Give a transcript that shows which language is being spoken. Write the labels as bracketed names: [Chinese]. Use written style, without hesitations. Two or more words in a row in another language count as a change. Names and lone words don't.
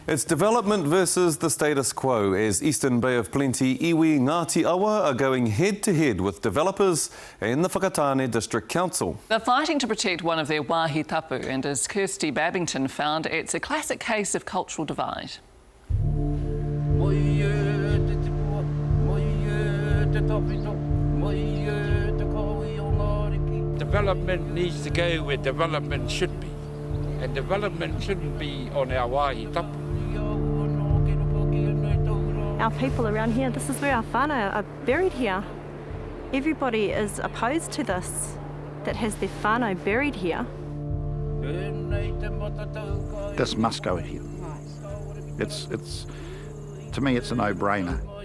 [English] It's development versus the status quo as Eastern Bay of Plenty iwi Ngāti Awa are going head-to-head with developers and the Whakatāne District Council. They're fighting to protect one of their [Māori] wāhi tapu, [English] and as Kirsty Babington found, it's a classic case of cultural divide. Development needs to go where development should be, and development shouldn't be on our [Māori] wāhi tapu. [English] Our people around here, this is where our whānau are buried here. Everybody is opposed to this, that has their whānau buried here. This must go ahead. It's to me, it's a no-brainer.